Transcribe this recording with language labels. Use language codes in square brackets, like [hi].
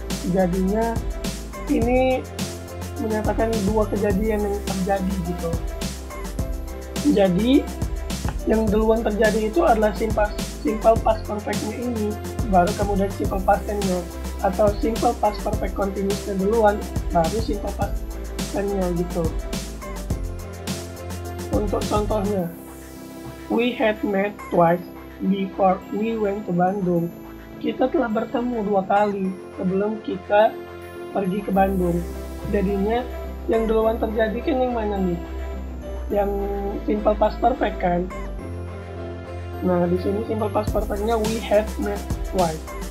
[id] Jadinya ini menyatakan dua kejadian yang terjadi gitu. Jadi yang duluan terjadi itu adalah simple past perfect-nya ini, baru kemudian simple past tense-nya, atau simple past perfect continuous-nya duluan baru simple past tense-nya gitu. Untuk contohnya, [en] we had met twice before we went to Bandung. [id] Kita telah bertemu 2 kali sebelum kita pergi ke Bandung. Jadinya yang duluan terjadi kan yang mana nih? Yang simple past perfect kan? Nah, di sini simple past perfect-nya [en] we had met twice.